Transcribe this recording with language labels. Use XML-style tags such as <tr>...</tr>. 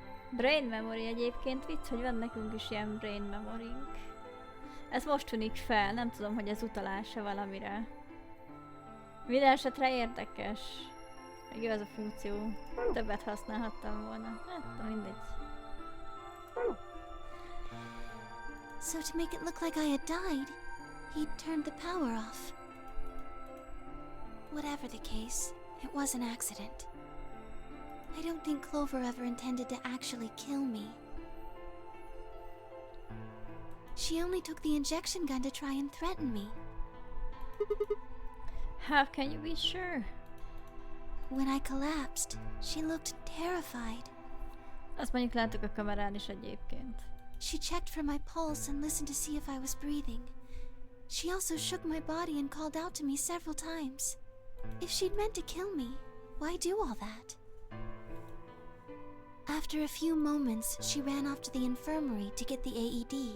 <hu>Brain memory egyébként vicc, hogy van nekünk is ilyen brain memory-nk. Ez most tűnik fel, nem tudom, hogy ez utalása valamire. Minden esetre érdekes. Meg jó az a funkció. Többet használhattam volna. Hát, de mindegy.</hu> <en>So to make it look like I had died, he'd turned the power off. Whatever the case, it was an accident. I don't think Clover ever intended to actually kill me. She only took the injection gun to try and threaten me. How can you be sure? When I collapsed, she looked terrified.</en> <hu>Azt mondjuk láttuk a kamerán is egyébként.</hu> <en>She checked for my pulse and listened to see if I was breathing. She also shook my body and called out to me several times. If she'd meant to kill me, why do all that? After a few moments, she ran off to the infirmary to get the AED.</en>